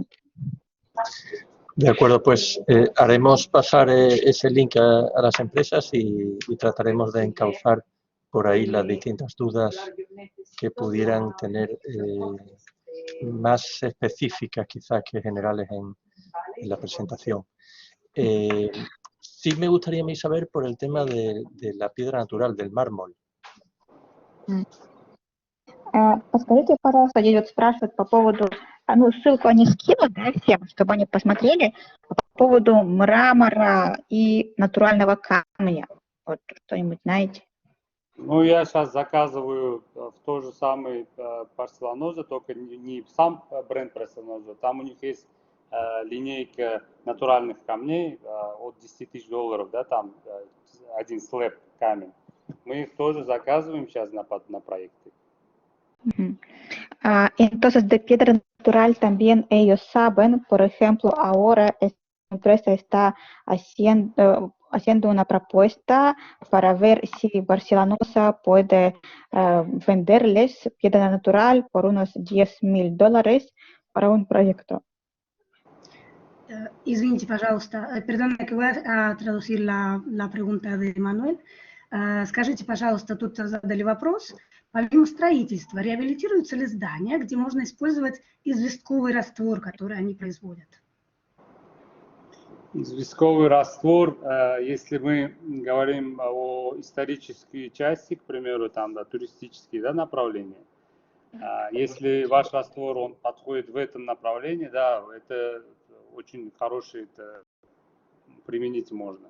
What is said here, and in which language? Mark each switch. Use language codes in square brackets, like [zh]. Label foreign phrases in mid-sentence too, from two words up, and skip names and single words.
[es] De acuerdo, pues haremos pasar ese link a las empresas y trataremos de encauzar por ahí las distintas dudas que pudieran tener más específicas quizás que generales en la presentación. Sí me gustaría a mí saber por el tema de la piedra natural, del mármol. [ru] подскажите, пожалуйста, здесь вот спрашивают по поводу, ну, ссылку они скинут, да, всем, чтобы они посмотрели, по поводу мрамора и натурального камня. Вот что-нибудь знаете? Ну, я сейчас заказываю в той же самой порцеланозе, только не сам бренд порцеланоза, там у них есть линейка натуральных камней от 10 тысяч долларов, да, там один слэб камень. Мы их тоже заказываем сейчас на проекты. [es] Entonces, de piedra natural también ellos saben, por ejemplo, ahora esta empresa está haciendo una propuesta para ver si Barcelonosa puede venderles piedra natural por unos $10,000 para un proyecto. [ru] Извините, пожалуйста, [es] perdón, que voy a traducir la pregunta de Manuel. [ru] Скажите, пожалуйста, тут задали вопрос. Помимо строительства, реабилитируются ли здания, где можно использовать известковый раствор, который они производят? Известковый раствор, если мы говорим о исторической части, к примеру, там, да, туристические, да, направления, если ваш раствор, он подходит в этом направлении, да, это очень хороший, это применить можно.